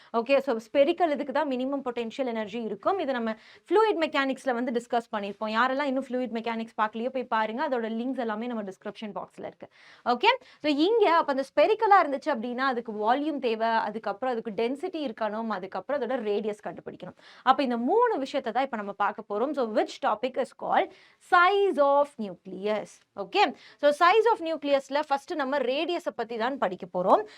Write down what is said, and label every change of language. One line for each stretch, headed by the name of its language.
Tamil: Okay, so spherical இதுக்கு தான் minimum potential energy இருக்கும். இதை நம்ம ஃப்ளூயிட் மெக்கானிக்ஸ்ல வந்து டிஸ்கஸ் பண்ணியிருப்போம். யாரெல்லாம் இன்னும் ஃப்ளூயிட் மெக்கானிக்ஸ் பார்க்கலையோ போய் பாருங்க, அதோட லிங்க்ஸ் எல்லாமே நம்ம டிஸ்கிரிப்ஷன் பாக்ஸ்ல இருக்கு. ஓகே, ஸோ இங்க அப்ப அந்த ஸ்பெரிக்கலா இருந்துச்சு அப்படின்னா அதுக்கு வால்யூம் தேவை, அதுக்கப்புறம் அதுக்கு டென்சிட்டி இருக்கணும், அதுக்கப்புறம் அதோட ரேடியஸ் கண்டுபிடிக்கணும். அப்ப இந்த மூணு விஷயத்தை தான் இப்ப நம்ம பார்க்க போறோம்.
English: So which topic is called size of nucleus.
Tamil: Okay, so size of nucleusல first நம்ம ரேடியஸை பத்தி தான் படிக்க போறோம்.